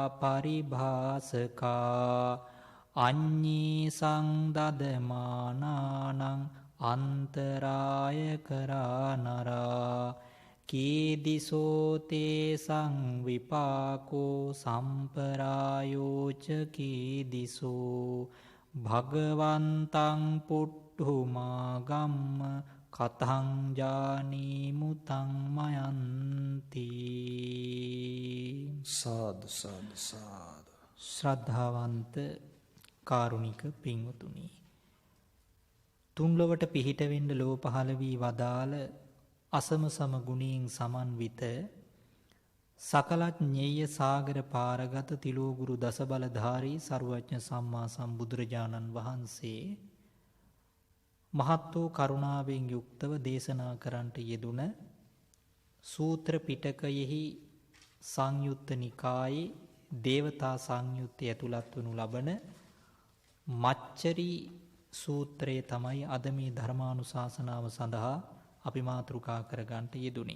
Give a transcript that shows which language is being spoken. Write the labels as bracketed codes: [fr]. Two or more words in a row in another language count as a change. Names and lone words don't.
[pi] පරිභාසකා අඤ්ඤී සංදදමානානං අන්තරාය කරා නරා කීදිසෝතේ සංවිපාකෝ සම්පරායෝච කීදිසෝ භගවන්තං පුට්ඨුමාගම්ම කතං ජානීමුතං මයන්ති. [si] සාදු සාදු සාදු. ශ්‍රද්ධාවන්ත කාරුණික පින්වතුනි, තුන්ලොවට පිහිටවෙන්න ලෝ පහළ වී වදාළ අසම සම ගුණයෙන් සමන්විත සකලඥේය සාගර පාරගත තිලෝගුරු දසබලධාරී සර්වඥ සම්මා සම්බුදුරජාණන් වහන්සේ මහත් වූ කරුණාවෙන් යුක්තව දේශනා කරන්නට යෙදුන සූත්‍ර පිටකයෙහි සංයුත්ත නිකායේ දේවතා සංයුත්තේ ඇතුළත් වනු ලබන මච්චරි සූත්‍රය තමයි අද මේ ධර්මානුශාසනාව සඳහා අපි මාතෘකා කරගන්නට යෙදුනේ.